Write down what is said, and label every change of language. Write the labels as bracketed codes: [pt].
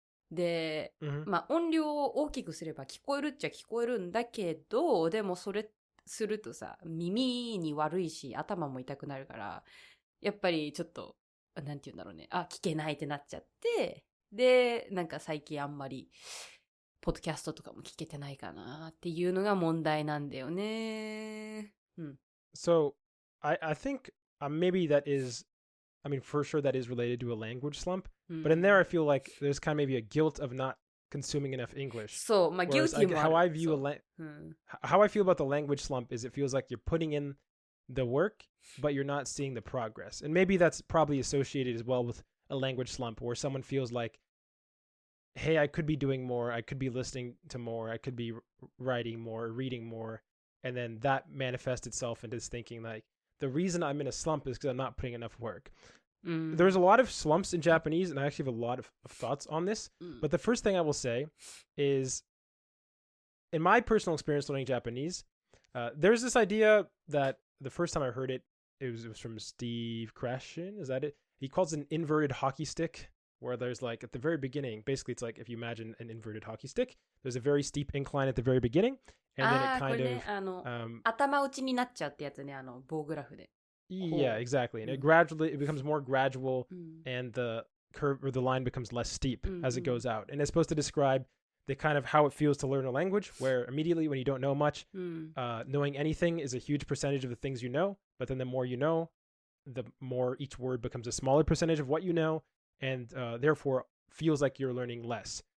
[ja] で、音量を大きくすれば聞こえるっちゃ聞こえるんだけど、でもそれするとさ、耳に悪いし、頭も痛くなるから、やっぱりちょっと、なんて言うんだろうね。聞けないってなっちゃって、で、最近あんまり、ポッドキャストとかも聞けてないかなっていうのが問題なんだよね。うん。 [en] So, I think maybe that is, for sure that is related to a language slump. But in there, I feel like there's kind of maybe a guilt of not consuming enough English. [ja] そう、guilty もある。 [en] How I feel about the language slump is it feels like you're putting in the work, but you're not seeing the progress. And maybe that's probably associated as well with a language slump where someone feels like, hey, I could be doing more, I could be listening to more, I could be writing more, reading more. And then that manifests itself into thinking like, the reason I'm in a slump is because I'm not putting enough work. There's a lot of slumps in Japanese, and I actually have a lot of thoughts on this. But the first thing I will say is, in my personal experience learning Japanese, there's this idea that the first time I heard it, it was from Steve Krashen. Is that it? He calls it an inverted hockey stick, where there's like at the very beginning, basically it's like if you imagine an inverted hockey stick, there's a very steep incline at the very beginning, and then it kind of [ja] 頭打ちになっちゃうってやつね、棒グラフで。 [en] Yeah, exactly. And it becomes more gradual, and the curve or the line becomes less steep as it goes out. And it's supposed to describe the kind of how it feels to learn a language, where immediately when you don't know much, knowing anything is a huge percentage of the things you know. But then the more you know, the more each word becomes a smaller percentage of what you know, and therefore feels like you're learning less.